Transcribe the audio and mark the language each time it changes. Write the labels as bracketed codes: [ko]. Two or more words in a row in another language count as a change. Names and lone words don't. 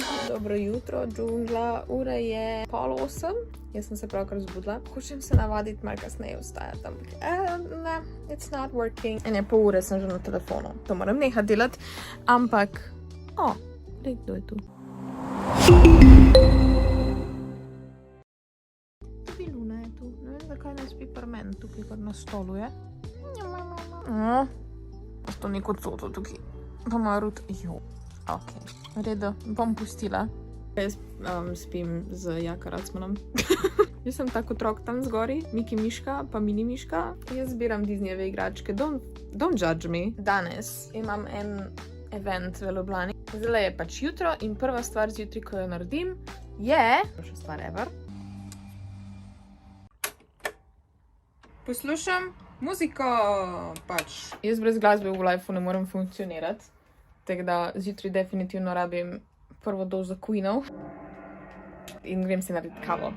[sl] Dobro jutro, džungla. Ura je 7:30. Jaz sem se pravkar zbudila. Hočem se navaditi malo kasneje vstajati, ampak ne, [en] it's not working. [sl] In pol ure sem že na telefonu. To moram nehati delati, ampak kdo je tu? Tudi Luna je tu. Ne vem, zakaj ne spi pri meni tukaj, kar na stolu je. To neko coto tukaj. Pa ima rut. Ok, v redu, bom pustila. Jaz spim z Jaka Racmanom. Jaz sem tak otrok tam zgori, Miki Miška, pa Mini Miška. Jaz zbiram Disneyjeve igračke, [en] don't judge me. [sl] Danes imam en event v Ljubljani. Zdaj je pač jutro in prva stvar zjutraj, ko jo naredim, je... Še stvar ever. Poslušam muziko, pač. Jaz brez glasbe v lifeu ne morem funkcionirati. Tako da zjutraj definitivno rabim prvo dozo Queenov in grem si narediti kavo.